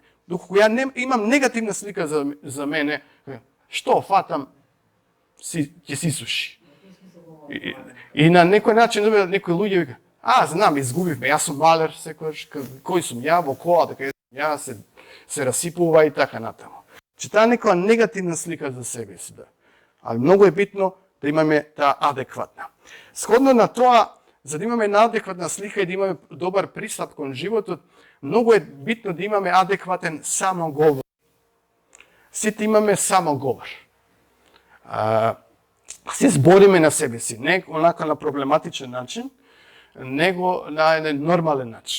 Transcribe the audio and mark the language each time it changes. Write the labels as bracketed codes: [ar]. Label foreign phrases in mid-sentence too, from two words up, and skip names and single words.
[mk] Доколку ја имам негативна слика за мене, што фатам, ќе се исуши. И на некој начин некои луѓе вика, знам, изгубивме, јас сум малер секогаш, кој сум ја во кола, дека ја се расипува и така натаму. Че таа некоја негативна слика за себе си, да. [sr] Ali mnogo je bitno da [mk] imаме таа адекватна. Сходно на тоа, за да имаме една адекватна слика и да имаме добар пристап кон животот, многу е битно да имаме адекватен самоговор. Сите имаме самоговор. Се збориме на себе си, не онака на проблематичен начин, него на еден нормален начин.